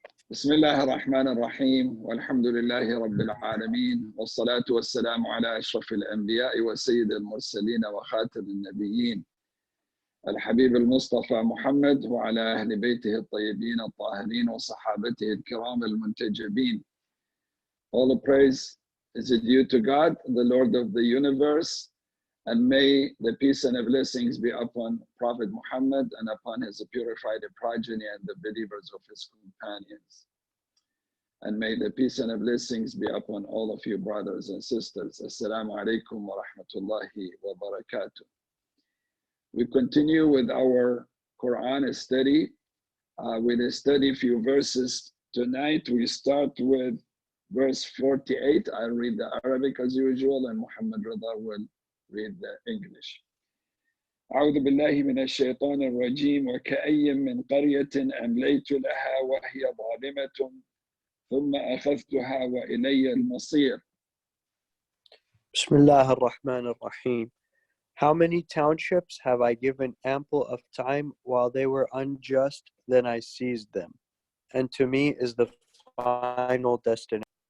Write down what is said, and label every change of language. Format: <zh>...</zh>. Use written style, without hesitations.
<ar>بسم الله الرحمن الرحيم والحمد لله رب العالمين والصلاة والسلام على أشرف الأنبياء وسيد المرسلين وخاتم النبيين الحبيب المصطفى محمد وعلى أهل بيته الطيبين الطاهرين وصحابته الكرام المنتجبين.</ar> <en>All the praise is due to God, the Lord of the universe, and may the peace and the blessings be upon Prophet Muhammad and upon his purified progeny and the believers of his companions. And may the peace and the blessings be upon all of you brothers and sisters.</en> <ar>Assalamu alaikum wa rahmatullahi wa barakatuh.</ar> <en>We continue with our Qur'an study. We'll study a few verses tonight. We start with verse 48. I'll read the Arabic as usual, and Muhammad Rida will read the English.</en> <ar>أعوذ بالله من الشيطان الرجيم وكأي من قرية أمليت لها وهي ظالمة ثم أخذتها وإلي المصير. Bismillah ar-Rahman ar-Rahim.</ar> <en>How many townships have I given ample of time while they were unjust, then I seized them, and to me is the final destination.</en>